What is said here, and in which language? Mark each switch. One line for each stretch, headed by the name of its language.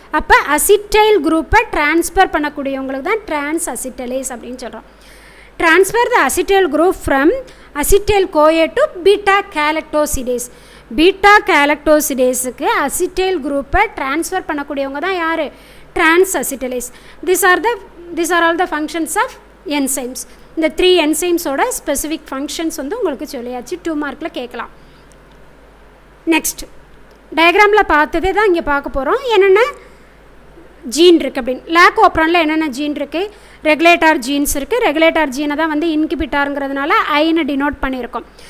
Tamil: அப்போ அசிட்டைல் குரூப்பை டிரான்ஸ்ஃபர் பண்ணக்கூடியவங்களுக்கு தான் டிரான்ஸ் அசிட்டலேஸ் அப்படின்னு சொல்கிறோம்.
English: Transfer the acetyl group from acetyl CoA to beta galactosidase.
Tamil: Beta கேலக்டோசிடேஸுக்கு acetyl குரூப்பை டிரான்ஸ்ஃபர் பண்ணக்கூடியவங்க தான் யார்? Trans அசிட்டலேஸ்.
English: These are all the functions of enzymes.
Tamil: இந்த 3 என்சைம்ஸோட ஸ்பெசிஃபிக் ஃபங்க்ஷன்ஸ் வந்து உங்களுக்கு சொல்லியாச்சு. 2 மார்க்கில் கேட்கலாம். நெக்ஸ்ட் டயக்ராமில் பார்த்ததே தான் இங்கே பார்க்க போகிறோம். என்னென்ன ஜீன் இருக்குது அப்படின்னு. லாக் ஓப்ரானில் என்னென்ன ஜீன் இருக்குது? ரெகுலேட்டார் ஜீன்ஸ் இருக்குது. ரெகுலேட்டார் ஜீனை தான் வந்து இன்கிபிட்டாருங்கிறதுனால ஐன்னு டினோட் பண்ணியிருக்கோம்.